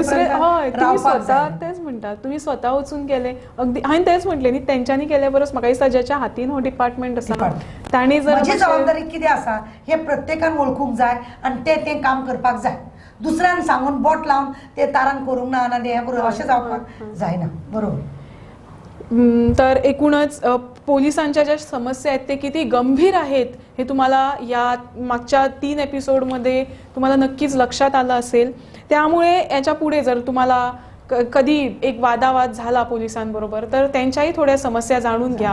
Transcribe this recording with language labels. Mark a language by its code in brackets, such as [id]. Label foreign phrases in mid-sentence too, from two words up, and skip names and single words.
[kok] हय, तुम्ही स्वता तेच म्हणटा, तुम्ही स्वता वचून केले. अगदी हांवें तेच म्हटलें न्ही, तेंच्यांनी केले परस म्हाका दिसता ज्याच्या हातीन हो डिपार्टमेंट आसा तांणी जर म्हजी जबाबदारी कितें आसा हे प्रत्येकान वळखूंक जाय आनी तें काम करपाक जाय. दुसऱ्यान सांगून बोट लावन ते तारण करूंक ना आनी हें करूं अशें जावपाक जायना. बरोबर. [mr] तर एकूणच पोलिसांच्या ज्या समस्या आहेत ते किती गंभीर आहेत हे तुम्हाला या मागच्या 3 एपिसोडमध्ये तुम्हाला नक्कीच लक्षात आलं असेल. त्यामुळे याच्या पुढे जर तुम्हाला कधी एक वादावाद झाला पोलिसांबरोबर तर त्यांच्याही थोड्या समस्या जाणून घ्या.